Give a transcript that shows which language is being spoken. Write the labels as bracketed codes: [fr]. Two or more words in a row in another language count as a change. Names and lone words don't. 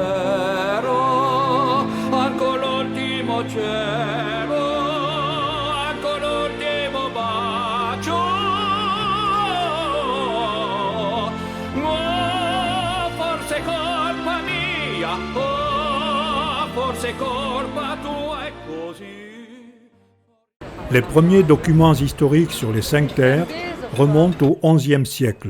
[it] vero, anche l'ultimo cielo, anche l'ultimo bacio. Forse colpa mia, forse colpa tua è così. [fr] Les premiers documents historiques sur les Cinq Terres remontent au XIe siècle.